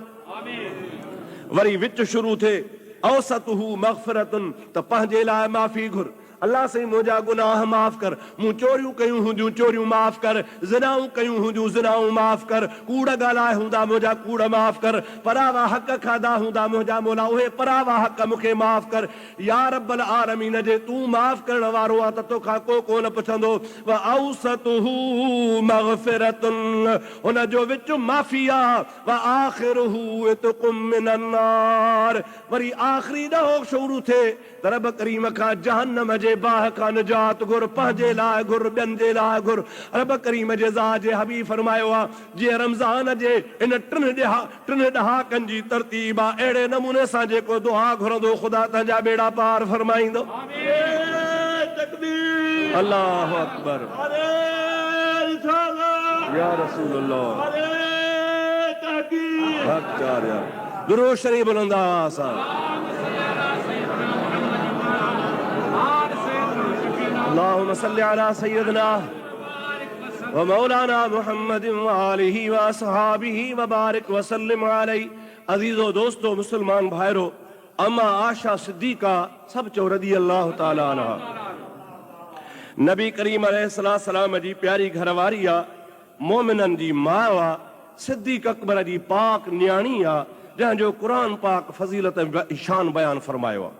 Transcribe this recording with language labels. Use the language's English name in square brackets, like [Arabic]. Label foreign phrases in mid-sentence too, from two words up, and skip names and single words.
[Sindhi] वरी विच शुरू थिए [Arabic] أوسطه مغفرة, [Sindhi] त पंहिंजे लाइ माफ़ी घुर, अल्लाह से मुंहिंजा गुनाह माफ़ कर, मूं चोरियूं कयूं हूंदियूं चोरियूं माफ़ कर, ज़िनाऊं कयूं हूंदियूं ज़िनाऊं माफ़ कर, कूड़ ॻाल्हाए हूंदा मुंहिंजा कूड़ माफ़ कर, परावा हक़ खाधा हूंदा मुंहिंजा मौला उहे परावा हक़ मूंखे माफ़ कर। [Arabic] يا رب العالمين, जे तूं माफ़ करण वारो आहे त तोखां को कोन पुछंदो। وأوسطه مغفرة, [Sindhi] हुन जो विच माफ़ी आहे, [Arabic] وآخره عتق من النار, [Sindhi] वरी आख़िरी ॾहों शुरू थिए त रब करीम खां जहन्नम जे बाहि खां निजात घुर, पंहिंजे लाइ घुर, ॿियनि जे लाइ घुर। रब करीम जे ज़ात जे हबीब फरमायो आहे जीअं रमज़ान जे इन 3 ॾहाकनि जी तरतीब आहे, अहिड़े नमूने सां जेको दुआ घुरंदो ख़ुदा तंहिंजा बेड़ा पार फरमाईंदो। तकबीर [Arabic] الله أكبر [Urdu] نعرۂ رسالت [Arabic] یا رسول الله [Urdu] نعرۂ تحقیق [Sindhi] हक चार यार दुरूद शरीफ बुलंद आवाज़ से [Arabic] اللهم صل على سيدنا ومولانا محمد وآله وأصحابه وبارك وسلم عليه. [Sindhi] अजीजो दोस्तों मुसलमान भाइरो, अम्मा आशा सिद्दीका सब चो [Arabic] رضي الله تعالى عنها [Sindhi] नबी करीम अलैहिस्सलाम जी प्यारी घरवारी आ, मोमिनन जी मां आ, सिद्दीक अकबर जी पाक न्याणी आ, जंहिंजो कुरान पाक फज़ीलत शान बयान फरमायो आ।